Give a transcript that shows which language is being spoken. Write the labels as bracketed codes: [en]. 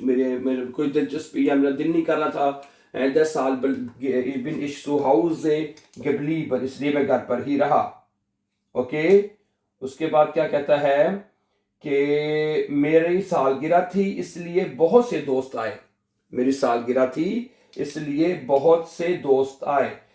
[hi] मेरे कोई दिलचस्पी या मेरा दिल नहीं कर रहा था. [de] Deshalb bin ich zu Hause geblieben. [hi] इसलिए मैं घर पर ही रहा. ओके. उसके बाद क्या कहता है कि मेरी सालगिरह थी इसलिए बहुत से दोस्त आए. मेरी सालगिरह थी इसलिए बहुत से दोस्त आए.